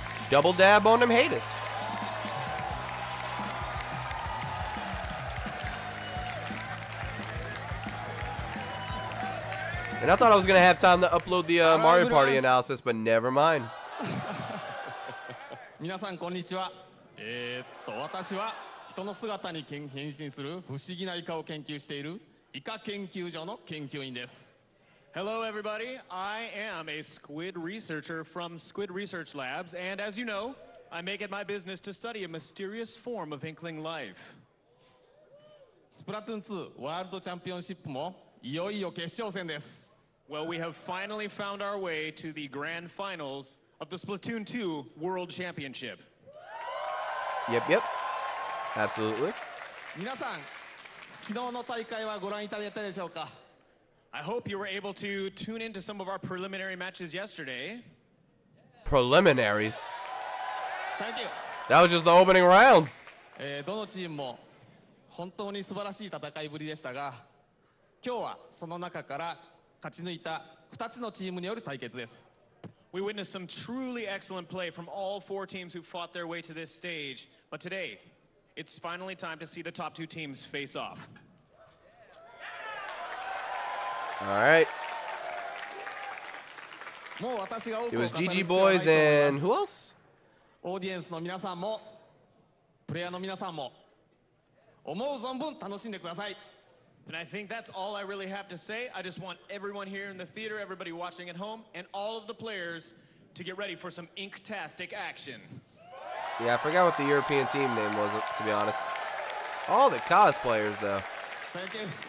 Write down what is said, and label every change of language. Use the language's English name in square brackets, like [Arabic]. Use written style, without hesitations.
[English] Double dab on them haters. And I thought I was going to have time to upload the Mario Party analysis, but never mind. [Japanese] 皆さんこんにちは。私は人の姿に変身する不思議なイカを研究しているイカ研究所の研究員です。 [English] Hello, everybody. I am a squid researcher from Squid Research Labs, and as you know, I make it my business to study a mysterious form of inkling life. [Japanese] スプラトゥーン2ワールドチャンピオンシップもいよいよ決勝戦です。 [English] Well, we have finally found our way to the grand finals of the Splatoon 2 World Championship. Yep. Absolutely. [Japanese] 皆さん、昨日の大会はご覧いただいたでしょうか? [English] I hope you were able to tune into some of our preliminary matches yesterday. Preliminaries? Thank you. That was just the opening rounds. [Japanese] どのチームも本当に素晴らしい戦いぶりでしたが、今日はその中から勝ち抜いた2つのチームによる対決です。 [English] We witnessed some truly excellent play from all 4 teams who fought their way to this stage. But today, it's finally time to see the top 2 teams face off. All right. It was GG Boys and who else? [Japanese] オーディエンスの皆さんもプレイヤーの皆さんも思う存分楽しんでください。 [English] And I think that's all I really have to say. I just want everyone here in the theater, everybody watching at home, and all of the players to get ready for some inktastic action. Yeah, I forgot what the European team name was, to be honest. All the cosplayers, though. Thank you.